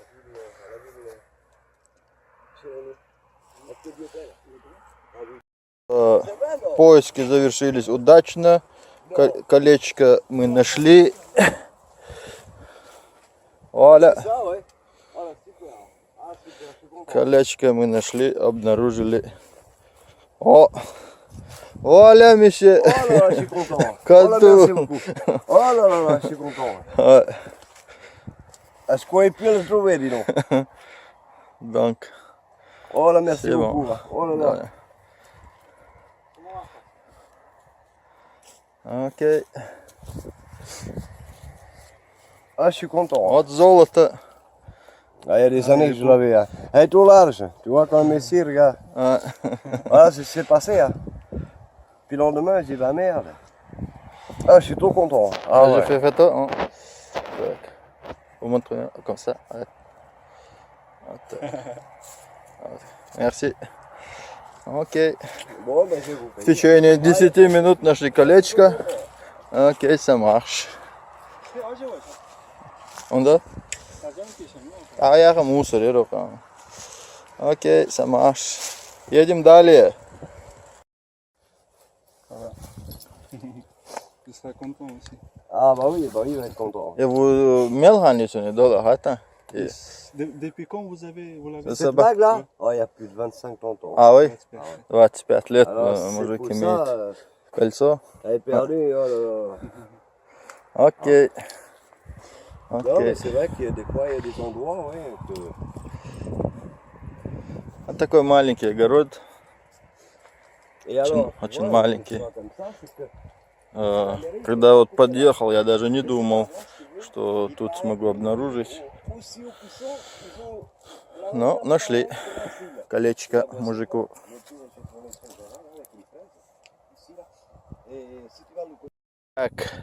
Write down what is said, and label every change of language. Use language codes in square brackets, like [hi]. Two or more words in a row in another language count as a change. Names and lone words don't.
[ru] Поиски завершились удачно. Колечко мы нашли. Оля. Колечко мы нашли, обнаружили. О! Оля, [fr] monsieur! Oh là là, je suis content! Oh là, merci beaucoup! Oh là là, je suis content! Est-ce qu'on peut le trouver, dis donc? Donc. Oh là, merci beaucoup! Bon. Oh là là! Ok. Ah, je suis content! [ru] Вот золото. [fr] Ah, il y a des années que je l'avais. Hein. Elle est trop large. Tu vois, quand même ici, regarde. Voilà, c'est passé. Hein. Puis le lendemain, j'ai dit, bah merde. Ah, je suis trop content. Ah, J'ai ouais. fait photo. Hein. Vous montrez comme ça. Merci. [ru] Окей. [fr] Bon, ben, je vais vous [ru] В [fr] payer. [ru] течение 10 минут нашли колечко. Окей, [fr] ça marche. [ru] Он да? А я мусор, окей, [fr] ça marche. [ru] Едем далее. [fr] Il sera content aussi. Ah, bah oui, il va être content. Et vous melhanissez dans la hâte? Depuis quand vous l'avez? Cette bague-là, oh, il y a plus de 25 ans. Ah oui? Ah, ouais. [ru] 25 лет [fr] Alors, c'est [ru] мужик [fr] pour [ru] имеет [fr] ça, [ru] кольцо. [fr] elle est perdue, oh là là. [ru] Окей. [fr] Non, mais c'est vrai qu'il y a des fois, il y a des endroits, ouais, que... [ru] Вот такой маленький огород. [fr] Et alors, [ru] Очень [fr] ouais, [ru] маленький. [fr] comme ça, c'est que... [ru] Когда вот подъехал, я даже не думал, что тут смогу обнаружить. Но нашли колечко мужику. Так.